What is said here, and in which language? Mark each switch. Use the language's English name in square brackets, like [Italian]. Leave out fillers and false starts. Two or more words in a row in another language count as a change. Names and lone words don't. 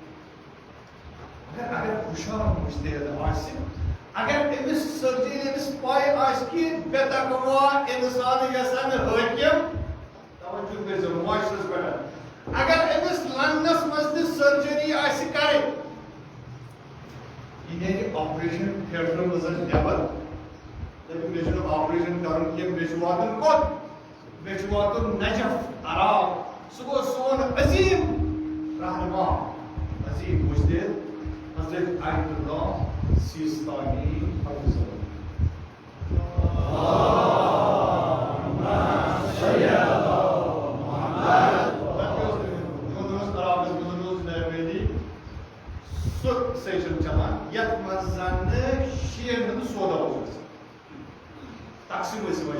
[Kashmiri] اگر ہُشار مُجتہِد آسہِ اگر أمِس سرجی أمِس پاے آسہِ کہِ بے تقوا اِنسان گژھن حٲکِم توجہ کٔرزیٚو معاشرس پٮ۪ٹھ اگر أمِس لندنس منٛز تہِ سرجری آسہِ کرٕنۍ یہِ نیرِ [English] operation theatre [Kashmiri] منٛز نٮ۪بر دَپہِ مےٚ چھُنہٕ آپریشن کرُن کینٛہہ مےٚ چھُ واتُن کوٚت مےٚ چھُ واتُن نجف عراق سُہ گوٚو سون عظیٖم رہنما عظیٖم مُجتہِد حضرت آیت اللہ سیستانی حفظہ سُہ سیشن چلان یتھ منٛز زن شیعن ہُنٛد سودا اوس گژھان تقسیٖم ٲسۍ یِوان